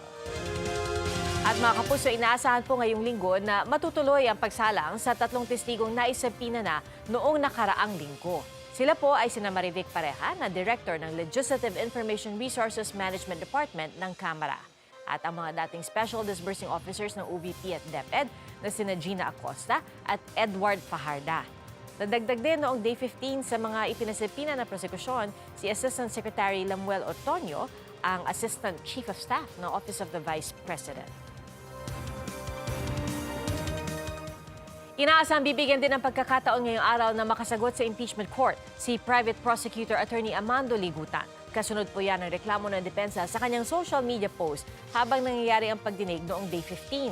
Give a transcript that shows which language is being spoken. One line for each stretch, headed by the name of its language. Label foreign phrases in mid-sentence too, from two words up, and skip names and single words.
Filipino: At mga kapuso, inaasahan po ngayong linggo na matutuloy ang pagsalang sa 3 testigong naisabina na noong nakaraang linggo. Sila po ay sina Marivic Pareha na Director ng Legislative Information Resources Management Department ng Kamara. At ang mga dating
English: Special Disbursing Officers
Filipino: ng OVP at DepEd na sina Gina Acosta at Edward Fajarda. Nadagdag din noong Day 15 sa mga ipinasipina na prosekusyon si Assistant Secretary Lamuel Otonio, ang Assistant Chief of Staff ng Office of the Vice President. Inaasang bibigyan din ng pagkakataon ngayong araw na makasagot sa
English: impeachment court
Filipino: si Private Prosecutor Attorney Amando Ligutan. Kasunod po yan ang reklamo ng depensa sa kanyang
English: social media post
Filipino: habang nangyayari ang pagdinig noong Day 15.